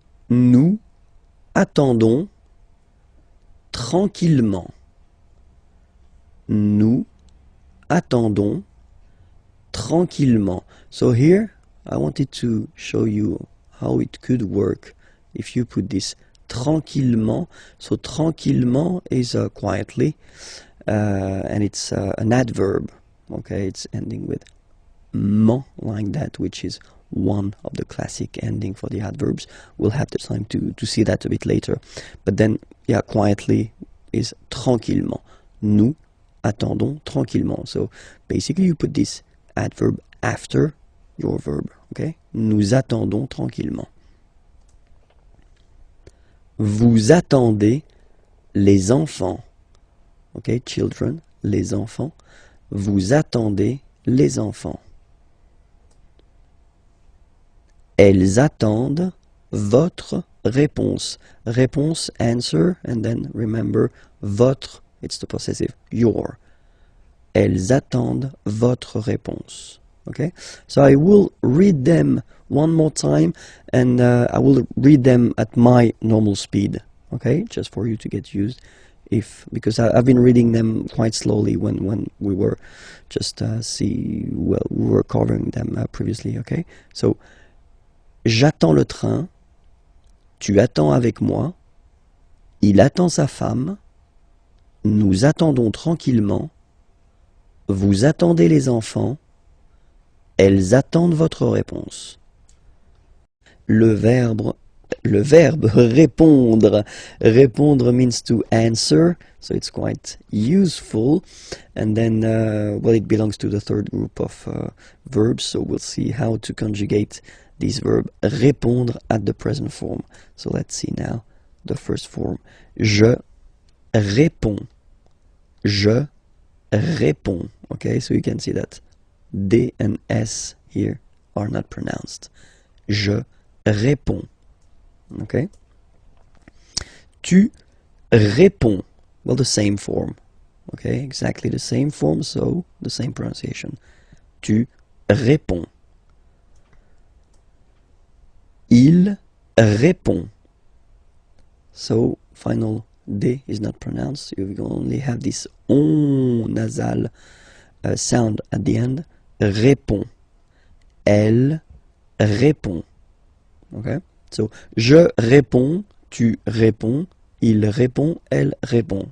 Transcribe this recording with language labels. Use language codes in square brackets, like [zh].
[fr] Nous attendons tranquillement. Nous attendons tranquillement. [en] So here, I wanted to show you how it could work if you put this tranquillement. So tranquillement is quietly, and it's an adverb. Okay, it's ending with ment like that, which is one of the classic ending for the adverbs. We'll have the time to see that a bit later. But then, yeah, quietly is tranquillement. [fr] Nous attendons tranquillement. [en] So basically you put this adverb after your verb, okay? [fr] Nous attendons tranquillement. Vous attendez les enfants. [en] Okay, children, [fr] les enfants. Vous attendez les enfants. Elles attendent votre réponse. [en] Réponse, answer, and then remember, votre, it's the possessive, your. [fr] Elles attendent votre réponse. [en] Okay, so I will read them one more time, and I will read them at my normal speed. Okay, just for you to get used. Because I've been reading them quite slowly when we were just we were covering them previously. [fr] Okay, so j'attends le train, tu attends avec moi, il attend sa femme, nous attendons tranquillement, vous attendez les enfants, elles attendent votre réponse. le verbe répondre. [en] Répondre means to answer, so it's quite useful. And then, well, it belongs to the third group of verbs, so we'll see how to conjugate this verb répondre at the present form. So let's see now the first form. [fr] Je réponds. Je réponds. [en] Okay, so you can see that D and S here are not pronounced. [fr] Je réponds. [en] Okay. [fr] Tu réponds. [en] Well, the same form. Okay, exactly the same form, so the same pronunciation. [fr] Tu réponds. Il répond. [en] So, final D is not pronounced. You only have this on nasal sound at the end. [fr] Répond. Elle répond. Okay? So, je réponds, tu réponds, il répond, elle répond.